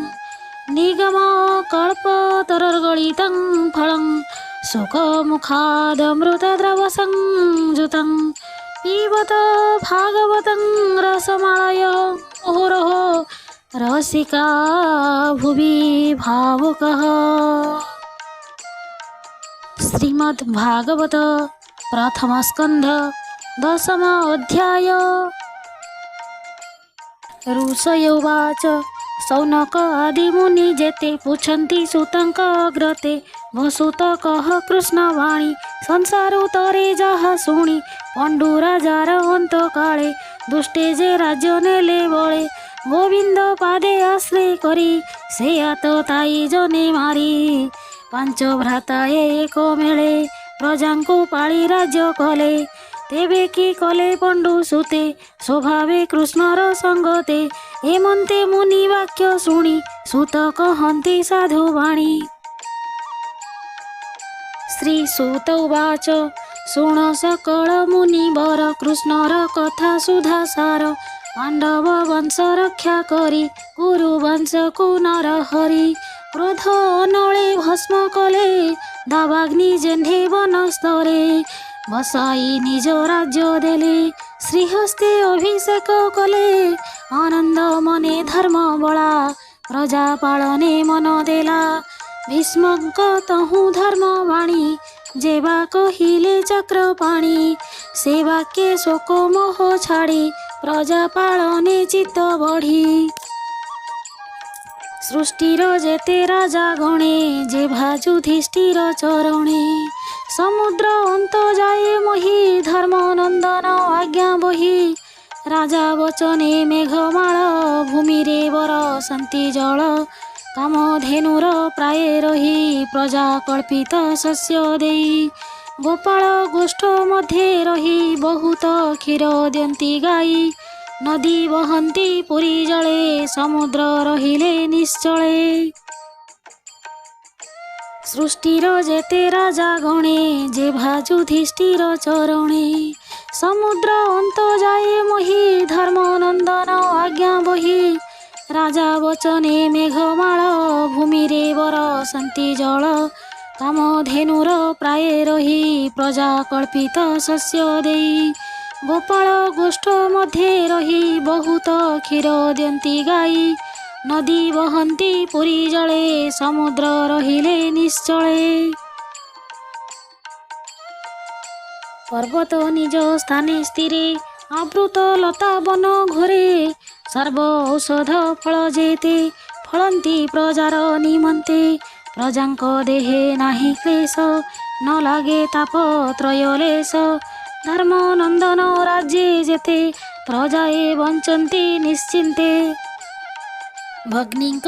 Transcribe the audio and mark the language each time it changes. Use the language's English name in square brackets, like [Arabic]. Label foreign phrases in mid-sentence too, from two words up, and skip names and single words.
[Sanskrit] निगमकल्पतरुर्गलितं फलं सुखमुखादमृतद्रवसंयुतं पिबत भागवतं रसमालय मुहुरहो रसिका भुवि भावुकः। श्रीमद्भागवत प्रथम स्कंध दशम अध्याय। [Odia] ଋଷୟୋବାଚ ସୌନକ ଆଦି ମୁନି ଯେତେ ପୁଚ୍ଛନ୍ତି ସୁତଙ୍କ ଅଗ୍ରତେ ବସୁତ କହ କୃଷ୍ଣବାଣୀ ସଂସାର ଉତରେ ଯହା ଶୁଣି ପଣ୍ଡୁ ରାଜାର ଅନ୍ତ କାଳେ ଦୁଷ୍ଟେ ଯେ ରାଜ୍ୟ ନେଲେ ବଳେ ଗୋବିନ୍ଦ ପାଦେ ଆଶ୍ରୟ କରି ସେ ଆତ ତାଇ ଜନେ ମାରି ପାଞ୍ଚ ଭ୍ରାତା ଏକ ମେଳେ ପ୍ରଜାଙ୍କୁ ପାଳି ରାଜ୍ୟ କଲେ ତେବେ କି କଲେ ପଣ୍ଡୁ ସୁତେ ସ୍ୱଭାବେ କୃଷ୍ଣର ସଙ୍ଗତେ ଏମନ୍ତେ ମୁନି ବାକ୍ୟ ଶୁଣି ସୁତ କହନ୍ତି ସାଧୁ ବାଣୀ। [Sanskrit] श्री सुत उवाच [Odia] ଶୁଣ ସକଳ ମୁନିବର କୃଷ୍ଣର କଥା ସୁଧାସାର ପାଣ୍ଡବ ବଂଶ ରକ୍ଷା କରି କୁରୁ ବଂଶ କୋ ନର ହରି କ୍ରୋଧ ଅନଳେ ଭସ୍ମ କଲେ ଦାବାଗ୍ନି ଯେହ୍ନେ ବନସ୍ତରେ ବସାଇ ନିଜ ରାଜ୍ୟ ଦେଲେ ଶ୍ରୀହସ୍ତେ ଅଭିଷେକ କଲେ ଆନନ୍ଦ ମନେ ଧର୍ମ ବଳା ପ୍ରଜା ପାଳନେ ମନ ଦେଲା ଭୀଷ୍ମକ ତହୁ ଧର୍ମ ବାଣୀ ଯେବା କହିଲେ ଚକ୍ରପାଣି ସେ ବାକ୍ୟ ଶୋକ ମୋହ ଛାଡ଼ି ପ୍ରଜା ପାଳନେ ଚିତ୍ତ ବଢ଼ି ସୃଷ୍ଟିର ଯେତେ ରାଜା ଗଣେ ଯେଭା ଯୁଧିଷ୍ଠିର ଚରଣେ ସମୁଦ୍ର ଅନ୍ତ ଯାଏ ମୋହି ଧର୍ମ ନନ୍ଦନ ଆଜ୍ଞା ବହି ରାଜା ବଚନେ ମେଘମାଳ ଭୂମି ରେ ବରଷନ୍ତି ଜଳ କାମଧେନୁର ପ୍ରାୟ ରହି ପ୍ରଜା କଳ୍ପିତ ଶସ୍ୟ ଦେଇ ଗୋପାଳ ଗୋଷ୍ଠ ମଧ୍ୟେ ରହି ବହୁତ କ୍ଷୀର ଦିଅନ୍ତି ଗାଈ ନଦୀ ବହନ୍ତି ପୁରି ଜଳେ ସମୁଦ୍ର ରହିଲେ ନିଶ୍ଚଳେ ସୃଷ୍ଟିର ଯେତେ ରାଜା ଗଣେ ଯେଭା ଯୁଧିଷ୍ଠିର ଚରଣେ ସମୁଦ୍ର ଅନ୍ତ ଯାଏ ମୋହି ଧର୍ମ ନନ୍ଦନ ଆଜ୍ଞା ବହି ରାଜା ବଚନେ ମେଘମାଳ ଭୂମି ରେ ବରଷନ୍ତି ଜଳ କାମଧେନୁର ପ୍ରାୟ ରହି ପ୍ରଜା କଳ୍ପିତ ଶସ୍ୟ ଦେଇ ଗୋପାଳ ଗୋଷ୍ଠ ମଧ୍ୟେ ରହି ବହୁତ କ୍ଷୀର ଦିଅନ୍ତି ଗାଈ ନଦୀ ବହନ୍ତି ପୁରି ଜଳେ ସମୁଦ୍ର ରହିଲେ ନିଶ୍ଚଳେ ପର୍ବତ ନିଜ ସ୍ଥାନେ ସ୍ଥିରେ ଆବୃତ ଲତା ବନ ଘୋରେ ସର୍ବ ଔଷଧ ଫଳ ଯେତେ ଫଳନ୍ତି ପ୍ରଜାର ନିମନ୍ତେ ପ୍ରଜାଙ୍କ ଦେହେ ନାହିଁ କ୍ଳେଶ ନ ଲାଗେ ତାପ ତ୍ରୟଲେଶ ଧର୍ମ ନନ୍ଦନ ରାଜ୍ୟେ ଯେତେ ପ୍ରଜାଏ ବଞ୍ଚନ୍ତି ନିଶ୍ଚିନ୍ତେ ଭଗ୍ନୀକ